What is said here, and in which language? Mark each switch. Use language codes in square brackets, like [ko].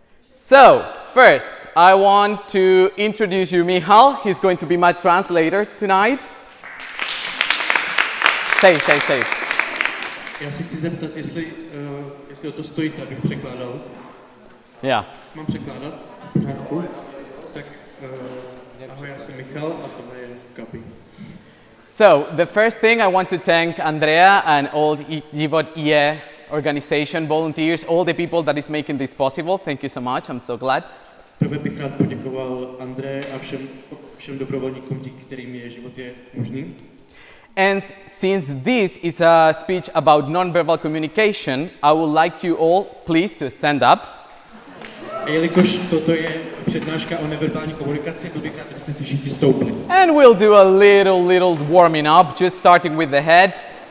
[en] So, first, I want to introduce you Michal. He's going to be my translator tonight. Say. [cs] Já se chci zeptat, jestli o to stojíte, abych překládal. [en] Yeah. [cs] Mám překládat? V pořádku. Tak ahoj, já jsem Michal a tohle je Gabi. [en] So, the first thing I want to thank Andrea and all Život, organization, volunteers, all the people that is making this possible. Thank you so much. I'm so glad. [cs] Prvé bych rád poděkoval André a všem dobrovolníkům, díky kterým je Život je možný. [en] And since this is a speech about nonverbal communication, I would like you all, please, to stand up. [cs] A jelikož toto je přednáška o neverbální komunikaci, byl bych rád, abyste si všichni stoupli. [en] And we'll do a little warming up, just starting with the head.